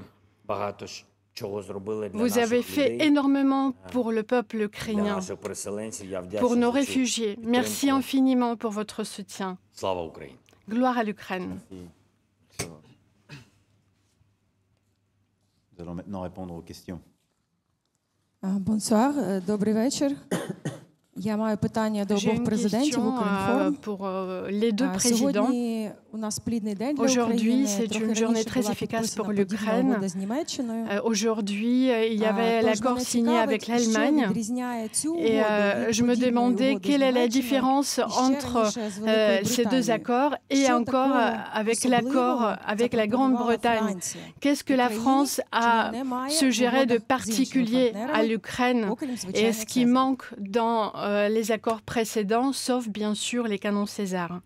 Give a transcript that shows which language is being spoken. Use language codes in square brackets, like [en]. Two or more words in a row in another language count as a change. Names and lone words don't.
[fr] Vous avez fait énormément pour le peuple ukrainien, pour nos réfugiés. Merci infiniment pour votre soutien. Gloire à l'Ukraine. Nous allons maintenant répondre aux questions. Bonsoir, [uk] добрий вечір. Я маю питання до обох президентів Укрінформ. Сьогодні у нас плідний день для України. Трохи раніше була підписана подібна угода з Німеччиною. [fr] Aujourd'hui, il y avait l'accord signé avec l'Allemagne. Et je me demandais quelle est la différence entre ces deux accords et encore avec l'accord avec la Grande-Bretagne. Qu'est-ce que la France a suggéré de particulier à l'Ukraine et ce qui manque dans les accords précédents, sauf bien sûr les canons César.